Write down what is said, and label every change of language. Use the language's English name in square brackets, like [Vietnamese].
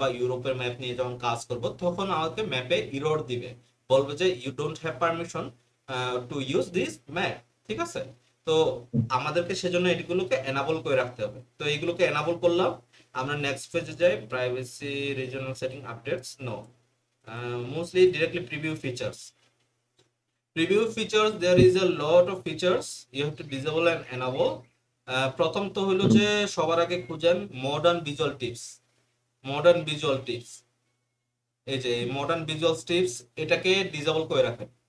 [Bangla] বা ইউরোপের ম্যাপ নিয়ে যখন কাজ করব, তখন আমাকে ম্যাপে ইরর দিবে, বলবে যে [English] you don't have permission to use this map, [Bangla] ঠিক আছে। তো আমাদেরকে সেজন্য এগুলোকে এনাবল করে রাখতে হবে। তো এইগুলোকে এনাবল করলাম। আমরা নেক্সট পেজে যাই, privacy regional setting updates, no, mostly directly preview features. [English] Preview features, there is a lot of features you have to disable and enable. [Bangla] প্রথম তো হলো হুম যে সবার আগে খুঁজেন modern visual tips. Modern visual tips, এই যে মডার্ন ভিজুয়াল টিপস, এটাকে ডিসেবল করে রাখেন।